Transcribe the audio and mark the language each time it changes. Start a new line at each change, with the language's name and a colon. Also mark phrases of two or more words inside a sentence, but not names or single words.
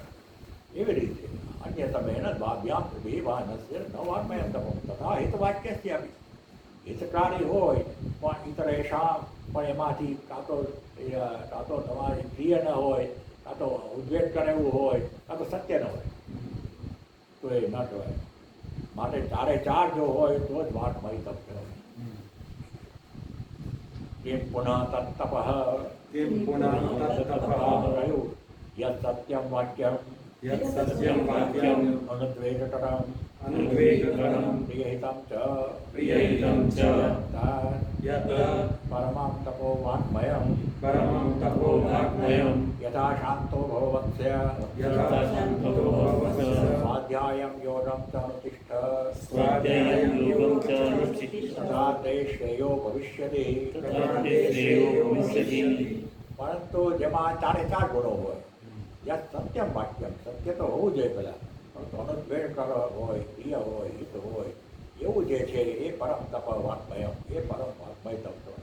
Sanskrit: એવી રીતે अन्यतमेन द्वाभ्याम त्रिभिः वा नस्य न वाग्मयं तपः तथा हितवाक्यस्यापी,
Gujarati: હિતકારી હોય પણ ઇતરેષામ, પણ એમાંથી કાં તો તમારી પ્રિય ન હોય, કાં તો ઉદ્વેગ કરે એવું હોય, કાં તો સત્ય ન હોય, તો એ ન કહેવાય. માટે ચારે ચાર જો હોય તો જ વાગ્મય તપ કહેવાય.
Sanskrit: किं पुनः तत्तपः किं पुनः तत्तपः કહ્યું यत् सत्यम वाक्यम यत् सत्यं वाक्यम् અનુદ્વેગકરમ अनुद्वेगकरं प्रियहितम च प्रियहितं च यत् परमाम तपो वाग्मयम परमं तपो वाङ्मयं यथा शांतो भववत्स्य यथा शान्तो भवस्य स्वाध्यायम योगम च अनुतिष्ठ स्वाध्यायं योगं च अनुष्ठितं तथा ते श्रेयो भविष्यति. तथा ते श्रेयो भविष्यति.
Gujarati: પરંતુ જેમાં ચારે ચાર ગુણો હોય, જ્યાં
Sanskrit: सत्यम वाक्यम,
Gujarati: સત્ય તો હોવું જોઈએ પહેલાં, પરંતુ અનુદ્વેગ હોય, પ્રિય હોય, હિત હોય, એવું જે છે એ પરમ તપ વાત્મય, એ પરમ વાત્મય તપ હોય.